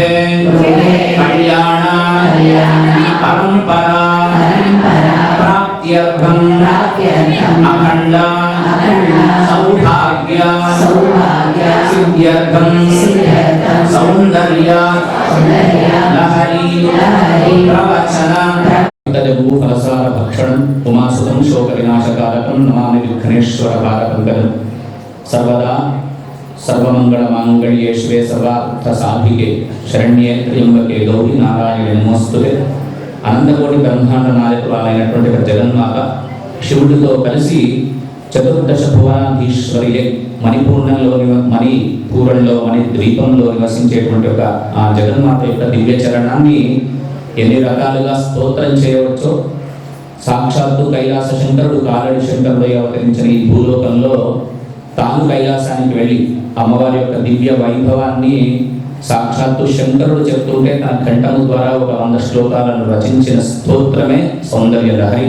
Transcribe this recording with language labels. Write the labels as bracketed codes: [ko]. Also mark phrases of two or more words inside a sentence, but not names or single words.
[sa] కళ్యాణ పరంపరా ప్రాప్త్యర్థం అఖండ సౌభాగ్య సిద్ధ్యర్థం సౌందర్య లహరి ప్రవచన ఫలసార భక్షణం ఉమాసుతం శోక వినాశకారకం నమామి విఘ్నేశ్వరకారకం గదం. సర్వదా सर्वमंगल मांगल्ये शिवे सर्वार्थ साधिके शरण्ये त्र्यंबके गौरी नारायणे नमोस्तुते. [te] అనంతకోటి బ్రహ్మాండ నాయకురాలైనటువంటి ఒక జగన్మాత శివుడితో కలిసి చతుర్దశ భువనాధీశ్వరియే మణిపూరంలో మణి ద్వీపంలో నివసించేటువంటి ఒక ఆ జగన్మాత యొక్క దివ్య చరణాన్ని ఎన్ని రకాలుగా స్తోత్రం చేయవచ్చో సాక్షాత్తు కైలాస శంకరుడు కాలడి శంకరుడు అవతరించిన ఈ భూలోకంలో తాను కైలాసానికి వెళ్ళి అమ్మవారి యొక్క దివ్య వైభవాన్ని సాక్షాత్తు శంకరుడు చెప్తుంటే తన కంఠము ద్వారా ఒక 100 శ్లోకాలను రచించిన స్తోత్రమే సౌందర్య లహరి.